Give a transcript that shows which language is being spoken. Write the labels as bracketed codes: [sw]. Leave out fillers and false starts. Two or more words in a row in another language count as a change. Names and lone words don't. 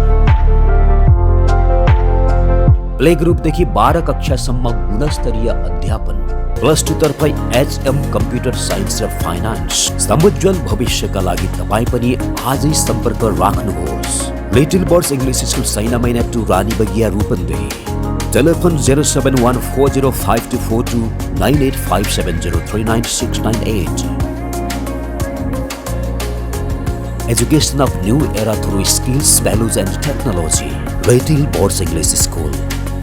[ne] प्ले ग्रुपदेखि 12 कक्षासम्म गुणस्तरीय अध्यापन। प्लस 2 तर्फ HM [en] computer science [ne] र फाइनान्स। समुज्वल भविष्यका लागि तपाईँ पनि आजै सम्पर्क राख्नुहोस्। लिटिल बर्ड्स इंग्लिश स्कूल सैना मैना 2 रानी बगिया रूपन्देही। [en] Telephone 071405242 9857039698. Education of new era through skills, values and technology. Little Boards English School.